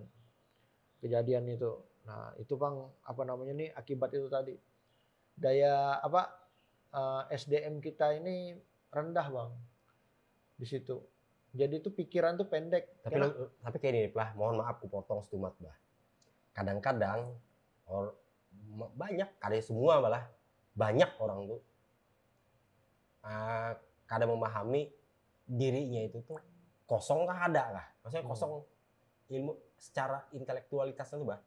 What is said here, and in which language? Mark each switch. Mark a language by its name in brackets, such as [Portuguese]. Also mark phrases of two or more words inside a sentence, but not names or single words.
[Indonesian] Kejadian itu. Nah, itu bang, apa namanya nih akibat itu tadi. Daya SDM kita ini rendah bang di situ. Jadi itu pikiran tuh pendek. Tapi kayak ini lah, mohon maaf aku potong setumat bah. Kadang-kadang banyak, kadang semua malah banyak orang tuh kadang memahami dirinya itu tuh kosong kah ada kah? Maksudnya kosong ilmu secara intelektualitasnya tuh bah.